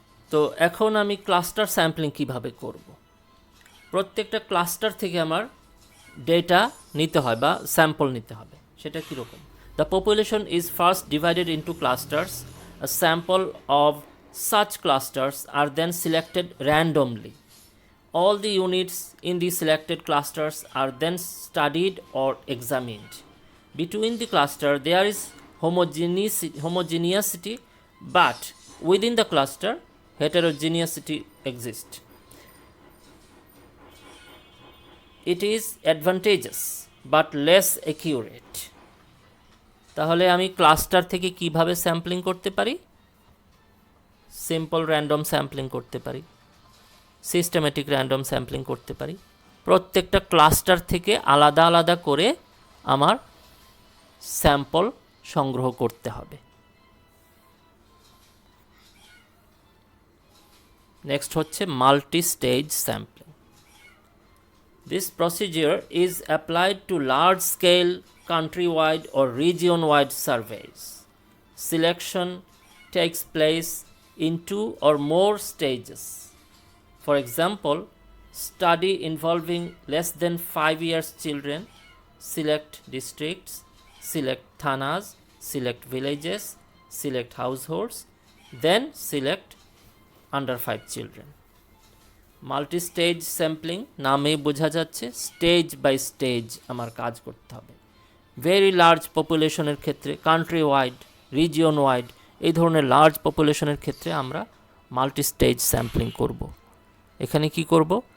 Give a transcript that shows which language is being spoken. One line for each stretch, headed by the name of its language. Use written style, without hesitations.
Bangla: তো এখন আমি ক্লাস্টার স্যাম্পলিং কিভাবে করব? প্রত্যেকটা ক্লাস্টার থেকে আমার ডেটা নিতে হয় বা স্যাম্পল নিতে হবে। সেটা কীরকম?
English: The population is first divided into clusters, a sample of such clusters are then selected randomly. All the units in the selected clusters are then studied or examined. Between the cluster there is homogeneity, but within the cluster heterogeneity exists. It is advantageous but less accurate.
Bangla: তাহলে আমি cluster থেকে কিভাবে sampling করতে পারি? Simple random sampling করতে পারি, systematic random sampling করতে পারি। প্রত্যেকটা ক্লাস্টার থেকে আলাদা আলাদা করে আমার স্যাম্পল সংগ্রহ করতে হবে। নেক্সট হচ্ছে multi stage sampling.
English: This procedure is applied to large scale country-wide or region-wide surveys. Selection takes place in 2 or more stages. For example, study involving less than 5 years children, select districts, select thanas, select villages, select households, then select under 5 children.
Bangla: Multi-stage sampling নামে বোঝা যাচ্ছে stage by stage আমার কাজ করতে হবে। Very large পপুলেশনের ক্ষেত্রে, country wide, region wide, এই ধরনের লার্জ পপুলেশনের ক্ষেত্রে আমরা মাল্টি স্টেজ স্যাম্পলিং করব। এখানে কি করব?